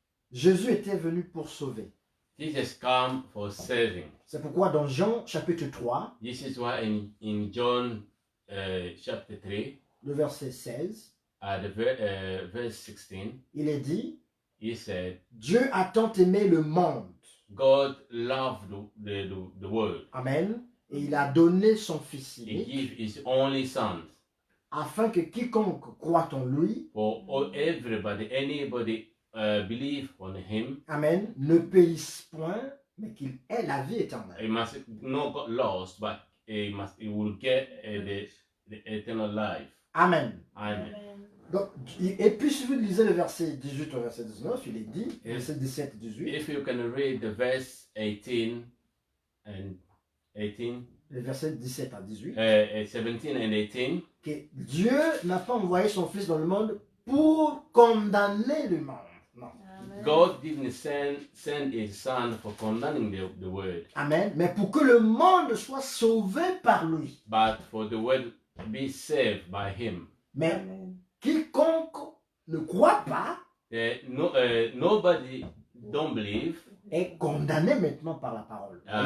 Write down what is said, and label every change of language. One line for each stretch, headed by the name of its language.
French: Jésus était venu pour sauver.
English: Jesus come for saving.
French: C'est pourquoi dans Jean chapitre 3,
English: This is why in John chapter 3,
French: le verset 16,
English: verse 16,
French: il est dit,
English: he said,
French: Dieu a tant aimé le monde.
English: God loved the world.
French: Amen. Et il a donné son Fils
English: He
French: unique
English: gave his only son
French: afin que quiconque croit en lui,
English: for everybody, anybody believe on him.
French: Amen, ne périsse point, mais qu'il ait la vie éternelle.
English: He must not get lost, but he will get the eternal life. Amen. Amen.
French: Donc, et puis si vous lisez le verset 18 au verset 19, il est dit,
English: Yes.
French: verset 17 et 18,
English: If you can read the verse 18 and 18,
French: le verset 17 à 18,
English: 17 and 18,
French: que Dieu n'a pas envoyé son Fils dans le monde pour condamner le monde. Non.
English: God didn't send his son for condemning the world, Amen.
French: Mais pour que le monde soit sauvé par lui.
English: but for the world to be saved by him.
French: Mais quiconque ne croit pas
English: Nobody don't believe
French: est condamné maintenant par la parole.